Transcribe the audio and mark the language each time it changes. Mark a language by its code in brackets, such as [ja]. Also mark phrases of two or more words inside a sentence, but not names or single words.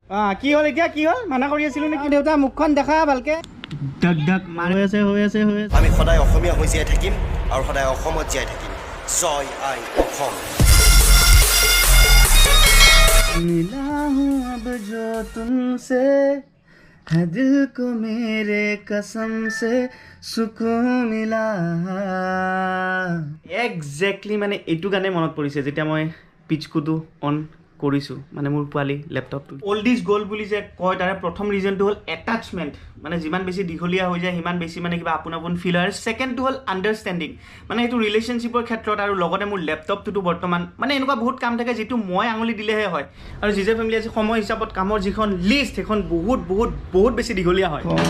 [as] কি হ'ল এতিয়া কি হ'ল মানা কৰি আছিলো নেকি দেউতা মুখখন দেখা ভালকে ডক ডক হৈ আছে আমি সদায় অসমীয়া হৈ জীয়াই থাকিম আৰু সদায় অসমত জীয়াই থাকিম জয় আই অসম [hi] मिला हूँ अब जो तुमसे है दिल को मेरे कसम से सुकून मिला एक्जेक्टली [as] মানে এইটো গানে মনত পৰিছে যেতিয়া মই পিচকুটো অন কৰিছো মানে মোৰ পোৱালি ল্যাপটপটো [en] old is gold [as] বুলি যে কয় তাৰে প্ৰথম ৰিজনটো হ'ল এটাচমেন্ট মানে যিমান বেছি দীঘলীয়া হৈ যায় সিমান বেছি মানে কিবা আপোন ফিল হয় সেকেন্ডটো হ'ল আন্ডাৰষ্টেণ্ডিং মানে এইটো ৰিলেশনশ্বিপৰ ক্ষেত্ৰত আৰু লগতে মোৰ ল্যাপটপটো বৰ্তমান মানে এনেকুৱা বহুত কাম থাকে যেটো মই আঙুলি দিলেহে হয় আৰু জিজে ফেমিলি আছে সময় হিচাপত কামৰ যিখন লিষ্ট সেইখন বহুত বেছি দীঘলীয়া হয়